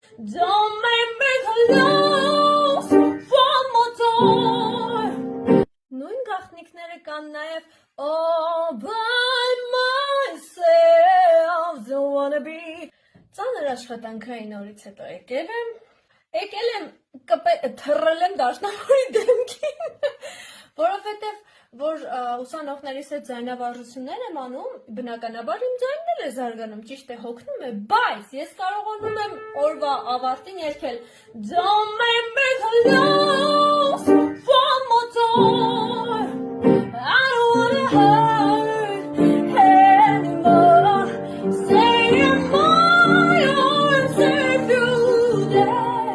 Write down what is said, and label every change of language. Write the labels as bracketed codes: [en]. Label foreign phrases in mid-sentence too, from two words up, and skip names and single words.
[en] Don't make me close one more door. [hy] Նույն գաղտնիքները կան նաև [en] all by myself, don't wanna be. [hy] Ծանր աշխատանքային օրից հետո եկել եմ թռել եմ դաշնամուրի դեմքին, որովհետև որ ուսանողներիս հետ ձայնավարժություններ եմ անում, բնականաբար իմ ձայնն էլ է զարգանում, ճիշտ է, հոգնում է, բայց ես կարողանում եմ օրվա ավարտին երգել [en] Don't make me close one more door. I don't wanna hurt anymore. Stay in my arms if you're there.